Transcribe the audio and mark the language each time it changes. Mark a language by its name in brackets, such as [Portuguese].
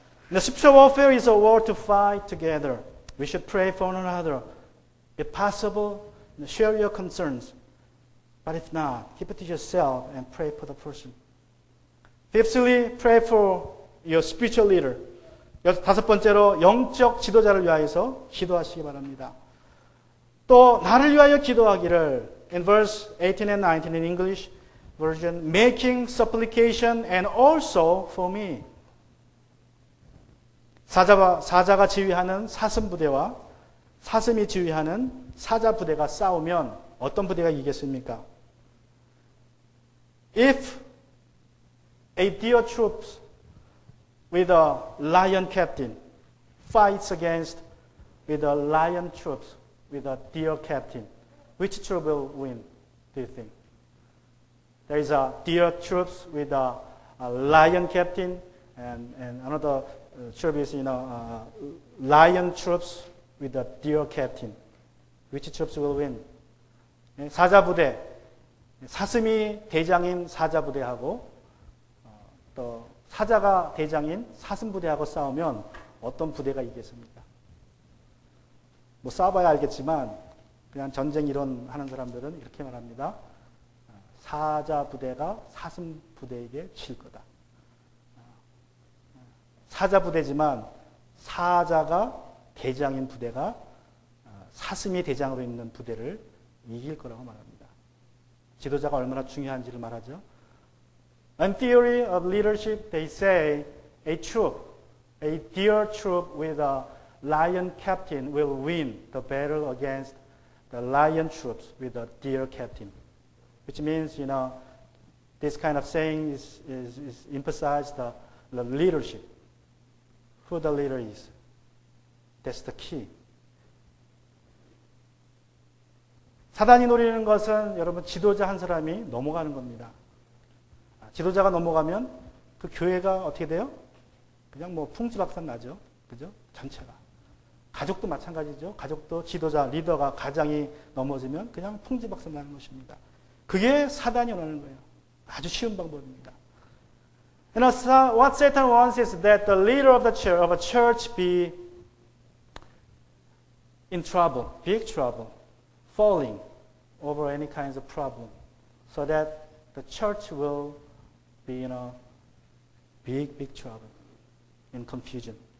[English] The spiritual warfare is a war to fight together. We should pray for one another. If possible, share your concerns. But if not, keep it to yourself and pray for the person. Fifthly, pray for your spiritual leader. [Korean] 다섯 번째로 영적 지도자를 위하여서 기도하시기 바랍니다. 또 나를 위하여 기도하기를 [English] in verse 18 and 19 in English version, making supplication and also for me. [Korean] 사자가 지휘하는 사슴 부대와 사슴이 지휘하는 사자 부대가 싸우면 어떤 부대가 이기겠습니까? [English] If a deer troops with a lion captain fights against with a lion troops with a deer captain, which troop will win, do you think? There is a deer troops with a lion captain, and another troop is lion troops with a deer captain. Which troops will win? [Korean] 사자 부대, 사슴이 대장인 사자 부대하고 또 사자가 대장인 사슴 부대하고 싸우면 어떤 부대가 이기겠습니까? 뭐 싸워봐야 알겠지만 그냥 전쟁 이론 하는 사람들은 이렇게 말합니다. 사자 부대가 사슴 부대에게 질 거다. 사자 부대지만 사자가 대장인 부대가 사슴이 대장으로 있는 부대를 이길 거라고 말합니다. 지도자가 얼마나 중요한지를 말하죠. [English] In theory of leadership, they say a deer troop with a lion captain will win the battle against the lion troops with a deer captain. Which means, this kind of saying is emphasize the leadership. Who the leader is. That's the key. [Korean] 사단이 노리는 것은 여러분 지도자 한 사람이 넘어가는 겁니다. 지도자가 넘어가면 그 교회가 어떻게 돼요? 그냥 뭐 풍지박산 나죠. 그죠? 전체가. 가족도 마찬가지죠. 가족도 지도자, 리더가 가장이 넘어지면 그냥 풍지박산 나는 것입니다. 그게 사단이 원하는 거예요. 아주 쉬운 방법입니다. [English] And what Satan wants is that the leader of a church be in trouble, big trouble, falling over any kinds of problem, so that the church will be in a big, big trouble, in confusion.